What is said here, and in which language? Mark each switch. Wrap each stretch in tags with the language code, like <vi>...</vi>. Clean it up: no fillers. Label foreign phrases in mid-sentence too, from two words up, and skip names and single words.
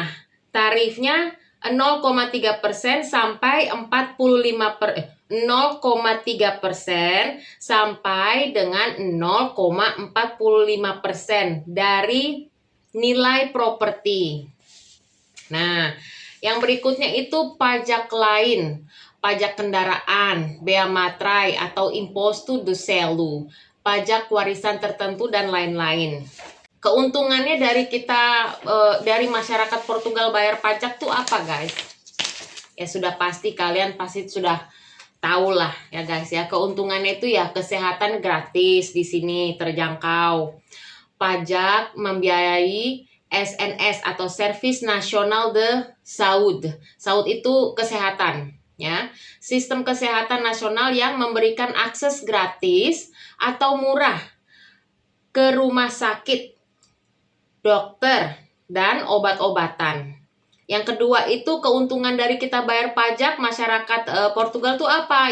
<id>Tarifnya 0,3% sampai 0,3% sampai dengan 0,45% dari nilai properti. Nah, yang berikutnya itu pajak lain, pajak kendaraan, bea matrai atau</id> <pt>imposto do selo,</pt> <id>pajak warisan tertentu dan lain-lain. Keuntungannya dari kita dari masyarakat Portugal bayar pajak tuh apa, guys? Ya sudah pasti kalian pasti sudah tahu lah ya guys ya. Keuntungannya itu ya kesehatan gratis di sini terjangkau. Pajak membiayai SNS atau Service Nasional de Saúde. Saúde itu kesehatan ya. Sistem kesehatan nasional yang memberikan akses gratis atau murah ke rumah sakit, dokter, dan obat-obatan. Yang kedua itu keuntungan dari kita bayar pajak masyarakat Portugal tuh apa?</id>